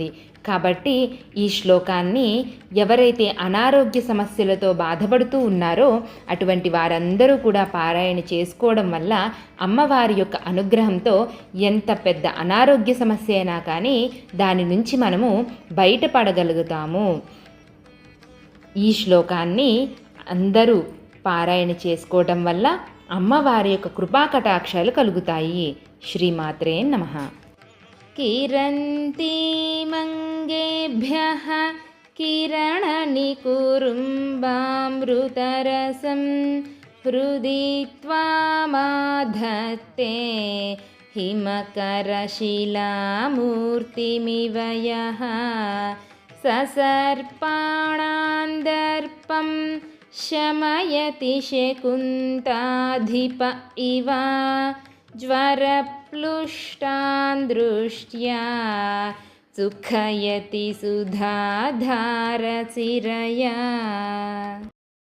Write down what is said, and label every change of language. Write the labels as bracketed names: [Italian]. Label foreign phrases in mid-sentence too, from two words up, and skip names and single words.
[Telugu] కాబట్టి ఈ శ్లోకాన్ని ఎవరైతే అనారోగ్య సమస్యలతో బాధపడుతూ ఉన్నారో అటువంటి వారందరూ కూడా పారాయణ చేసుకోవడం వల్ల అమ్మవారి యొక్క అనుగ్రహంతో ఎంత పెద్ద అనారోగ్య సమస్య అయినా కానీ దాని నుంచి మనము బయటపడగలుగుతాము. ఈ శ్లోకాన్ని అందరూ పారాయణ చేసుకోవడం వల్ల అమ్మవారి యొక్క కృపాకటాక్షాలు కలుగుతాయి. [Sanskrit] శ్రీమాత్రే నమః. किरन्ति मङ्गेभ्यः किरणनिकुरुम्बामृतरसं हृदि त्वामाधत्ते हिमकरशिलामूर्तिमिव यः ससर्पाणान्दर्पं शमयति शकुन्ताधिप इव ज्वरप्लुष्टान् दृष्ट्या सुखयति सुधाधारचिरया.